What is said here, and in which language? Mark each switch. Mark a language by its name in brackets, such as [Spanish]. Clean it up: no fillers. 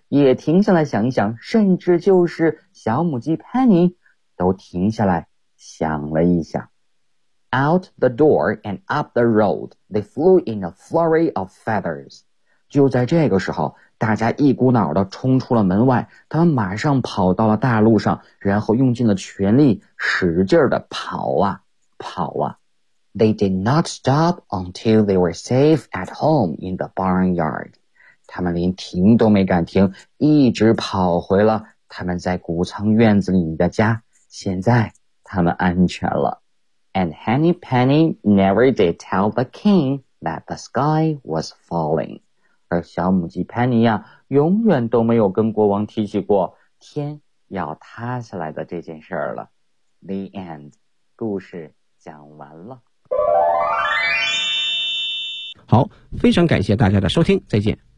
[Chinese] 也停下来想一想，甚至就是小母鸡潘妮都停下来想了一想。 [English] Out the door and up the road, they flew in a flurry of feathers. [Chinese] 就在这个时候，大家一股脑地冲出了门外，他们马上跑到了大路上，然后用尽了全力使劲地跑啊跑啊。 [English] They did not stop until they were safe at home in the barnyard. [Chinese] 他们连停都没敢停，一直跑回了他们在谷仓院子里的家。现在他们安全了。 [English] And Henny Penny never did tell the king that the sky was falling. [Chinese] 而小母鸡 Penny 啊，永远都没有跟国王提起过天要塌下来的这件事儿了。 [English] The end. [Chinese] 故事讲完了。好，非常感谢大家的收听，再见。